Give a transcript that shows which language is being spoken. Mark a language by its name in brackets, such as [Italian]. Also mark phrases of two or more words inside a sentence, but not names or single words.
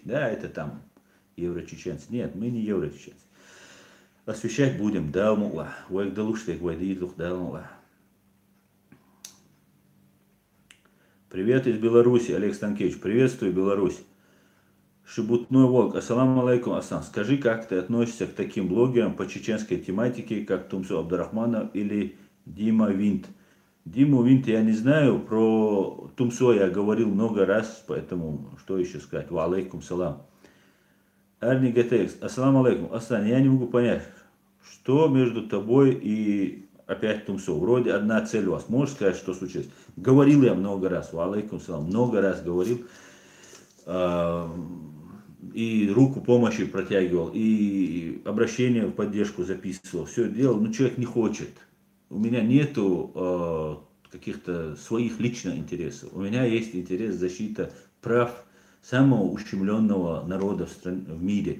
[Russian] Да, это там еврочеченцы. Нет, мы не еврочеченцы. Освещать будем. Далмула. Привет из Беларуси, Олег Станкевич. Приветствую, Беларусь. Шебутной волк. [Arabic] السلام عليكم, [Russian] Асан. Скажи, как ты относишься к таким блогерам по чеченской тематике, как Тумсо Абдурахманов или Дима Винт? Диму Винта я не знаю, про Тумсо я говорил много раз, поэтому что еще сказать? [Arabic] وعليكم السلام. Арни Гетекс, السلام عليكم. [Russian] Асан, я не могу понять, что между тобой и опять Тумсо. Вроде одна цель у вас. Можешь сказать, что случилось? Говорил я много раз, [Arabic] وعليكم السلام, [Russian] много раз говорил. а, И руку помощи протягивал, и обращение в поддержку записывал. Все делал, но человек не хочет. У меня нету каких-то своих личных интересов. У меня есть интерес защита прав самого ущемленного народа в мире.